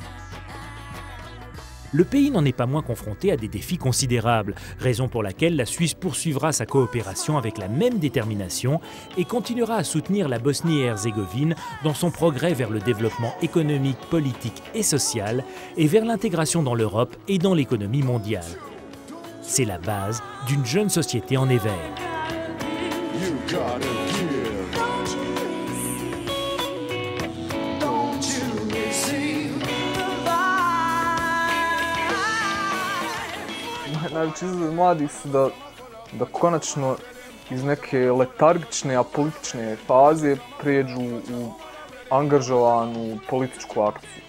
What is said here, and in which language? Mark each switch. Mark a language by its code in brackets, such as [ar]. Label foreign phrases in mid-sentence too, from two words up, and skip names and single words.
[fr] Le pays n'en est pas moins confronté à des défis considérables, raison pour laquelle la Suisse poursuivra sa coopération avec la même détermination et continuera à soutenir la Bosnie et Herzégovine dans son progrès vers le développement économique, politique et social et vers l'intégration dans l'Europe et dans l'économie mondiale. C'est la base d'une jeune société en éveil. [bs] Najveći izgled mladih su da konačno iz neke letargične, apolitične faze prijeđu u angažovanu političku akciju.